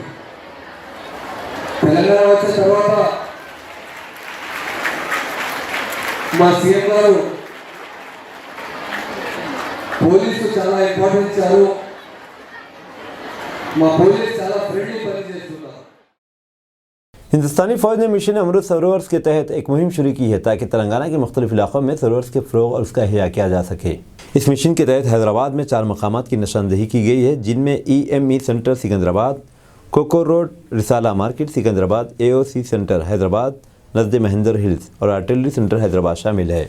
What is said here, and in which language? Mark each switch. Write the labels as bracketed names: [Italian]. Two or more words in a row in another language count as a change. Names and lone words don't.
[Telugu] తెలంగాణ వచ్చిన తర్వాత మా సీఎం గారు పోలీసు చాలా ఇంపార్టెంట్ ఇచ్చారు. మా పోలీస్ చాలా ఫ్రెండ్లీ పని చేస్తున్నారు. [Urdu] ہندوستانی فوج نے مشن امرت سروورز کے تحت ایک مہم شروع کی ہے تاکہ تلنگانہ کے مختلف علاقوں میں سروورز کے فروغ اور اس کا احیاء کیا جا سکے۔ اس مشن کے تحت حیدرآباد میں 4 مقامات کی نشاندہی کی گئی ہے جن میں EME سینٹر سکندرآباد، کوکور روڈ رسالہ مارکیٹ سکندرآباد، AOC سینٹر حیدرآباد نزد مہندر ہلز اور آرٹلری سینٹر حیدرآباد شامل ہے۔